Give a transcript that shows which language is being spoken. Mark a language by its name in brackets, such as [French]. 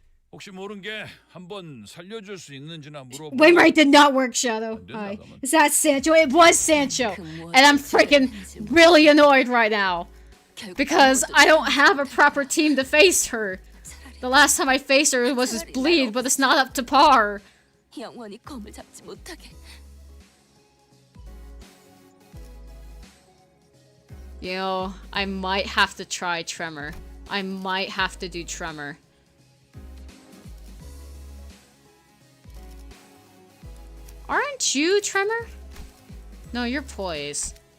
[Korean] 혹시 모른 게 한번 살려줄 수 있는지나 물어봐. [English] Wainwright did not work, Shadow. Hi. Is that Sancho? It was Sancho. And I'm freaking really annoyed right now. Because I don't have a proper team to face her. The last time I faced her was this bleed, but it's not up to par. [Korean] 영원히 검을 잡지 못하게. [English] You know, I might have to try Tremor. I might have to do Tremor. Aren't you Tremor? No, you're Poise.